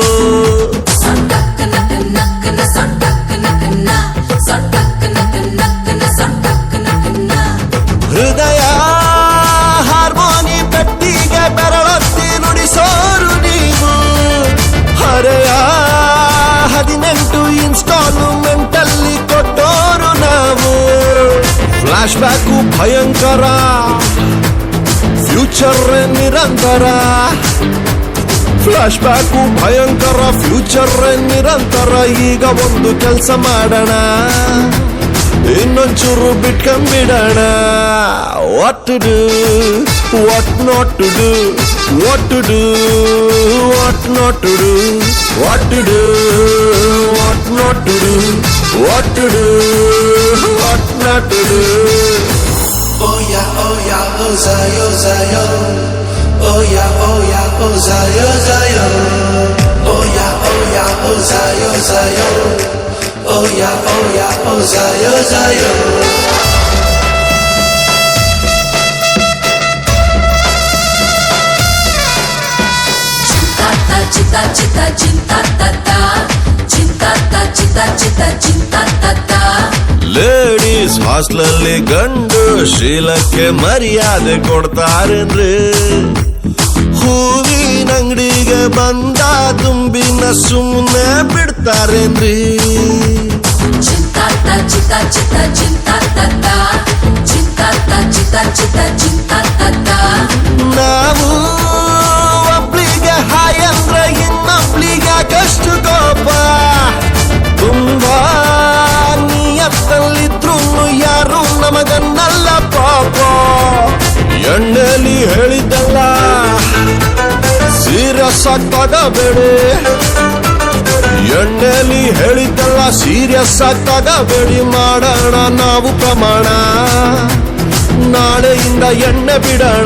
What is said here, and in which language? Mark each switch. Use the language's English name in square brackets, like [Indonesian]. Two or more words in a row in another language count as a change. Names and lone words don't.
[Kannada] ಹೃದಯ ಹಾರ್ಮೋನಿ ಪೆಟ್ಟಿಗೆ ಬೆರಳತ್ತಿ ನುಡಿಸೋರು ನೀವು ಹರೆಯ 18 ಇನ್ಸ್ಟಾಲ್ಮೆಂಟ್ ಅಲ್ಲಿ ಕೊಟ್ಟೋರು ನಾವು ಫ್ಲಾಶ್ ಬ್ಯಾಕು ಭಯಂಕರ ಫ್ಯೂಚರ್ ನಿರಂತರ ಫ್ಲಾಶ್ ಬ್ಯಾಕು ಭಯಂಕರ ಫ್ಯೂಚರ್ ನಿರಂತರ ಈಗ ಒಂದು ಕೆಲಸ ಮಾಡೋಣ ಇನ್ನೊಂಚೂರು ಬಿಟ್ಕೊಂಡ್ಬಿಡೋಣ [English] what to do what not to do what to do what not to do what to do what not to do what to do what not to do Oh yeah, oh Zayo, Zayo. Oh yeah, oh Zayo, Zayo. Oh yeah, oh Zayo, Zayo. Oh yeah, oh Zayo, Zayo. Cinta cinta cinta tata cinta ta cinta cinta cinta tata [Kannada] ಲೇಡೀಸ್ ಹಾಸ್ಟೆಲಲ್ಲಿ ಗಂಡು ಶೀಲಕ್ಕೆ ಮರ್ಯಾದೆ ಕೊಡ್ತಾರೇನ್ರಿ ಹೂವಿನ ಅಂಗಡಿಗೆ ಬಂದ ತುಂಬಿನ ಸುಮ್ಮನೆ ಬಿಡ್ತಾರೇನ್ರಿ cinta ta cinta cinta cinta tata cinta ta cinta cinta cinta tata ನಾವು ಒಬ್ಳಿಗೆ ಹಾಯ್ ಅಂದ್ರೆ ಇನ್ನೊಬ್ಳಿಗೆ ಕಷ್ಟು ಕೋಪ ತುಂಬಾ ನಿಯತ್ತಲ್ಲಿದ್ರು ಯಾರು ನಮಗನ್ನಲ್ಲ ಪಾಪ ಎಣ್ಣೆಲಿ ಹೇಳಿದ್ದಲ್ಲ ಸೀರಿಯಸ್ ಆಗಿ ತಗಬೇಡಿ, ಎಣ್ಣೆಲಿ ಹೇಳಿದ್ದೆಲ್ಲ ಸೀರಿಯಸ್ ಆಗಿ ತಗಬೇಡಿ. ಮಾಡೋಣ ನಾವು ಪ್ರಮಾಣ, ನಾಳೆಯಿಂದ ಎಣ್ಣೆ ಬಿಡೋಣ.